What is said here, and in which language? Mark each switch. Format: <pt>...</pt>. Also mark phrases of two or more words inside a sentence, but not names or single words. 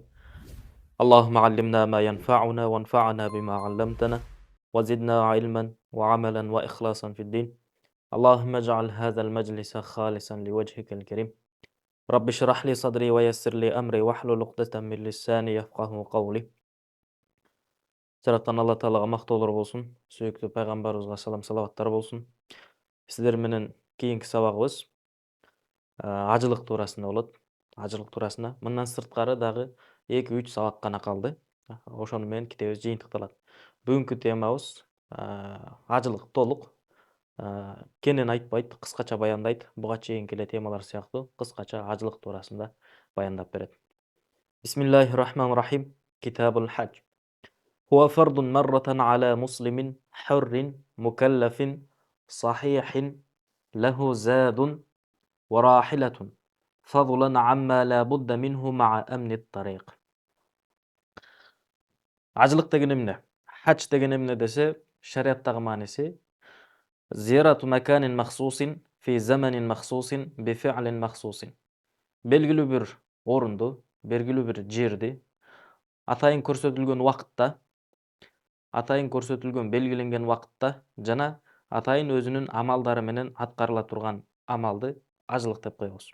<ar>اللهم علمنا ما ينفعنا وانفعنا بما علمتنا وزدنا علما وعملا وإخلاصا في الدين. اللهم اجعل هذا المجلس خالصا لوجهك الكريم. رب اشرح لي صدري ويسر لي أمري واحلل عقدة من لساني يفقهوا قولي.</ar> <ky>Жараткан Алла Таалага мактоолор болсун. Сүйүктүү пайгамбарыбызга салам салаваттар болсун. Сиздер менен кийинки сабагыбыз ажылык туурасында болот. Ажылык туурасында. Мындан сырткары дагы 2-3 сабак гана калды. Ошону менен китебибиз жыйынтыкталат. Бүгүнкү темабыз ажылык толук. Кенен айтпайт, кыскача баяндайт. Буга чейинки эле темалар сыяктуу кыскача ажылык туурасында баяндап берет.</ky> <ar>بسم الله الرحمن الرحيم. كتاب الحج. هو فرض مرة على مسلم حر مكلف صحيح له زاد وراحلة فضلا عما لا بد منه مع أمن الطريق.</ar> <ky>Ажылык деген эмне? Хадж деген эмне десе, шариаттагы мааниси</ky> <ar>زيارة مكان مخصوص في زمان مخصوص بفعل مخصوص.</ar> <ky>Белгилүү бир орунду, белгилүү бир жерди атайын көрсөтүлгөн убакытта, атайын көрсөтүлгөн белгиленген убакытта жана атайын өзүнүн амалдары менен аткарыла турган амалды ажылык деп коебуз.</ky>